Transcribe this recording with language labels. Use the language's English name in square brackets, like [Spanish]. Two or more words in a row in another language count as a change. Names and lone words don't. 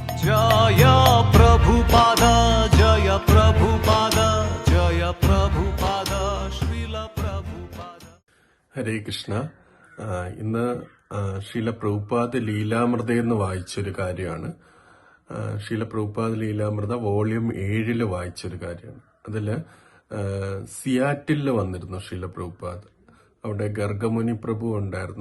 [Hindi] जय प्रभुपाद जय प्रभुपाद जय प्रभुपाद श्रील प्रभुपाद. [Malayalam] ഹരേ കൃഷ്ണ. ഇന്ന് ശ്രീല പ്രഭുപാദ് ലീലാമൃത എന്ന് വായിച്ചൊരു കാര്യമാണ്. ശ്രീല പ്രഭുപാദ് ലീലാമൃത വോളിയം 7 വായിച്ചൊരു കാര്യമാണ്. അതില് സിയാറ്റില് വന്നിരുന്നു ശ്രീല പ്രഭുപാദ്. അവിടെ ഗർഗമുനി പ്രഭു ഉണ്ടായിരുന്നു.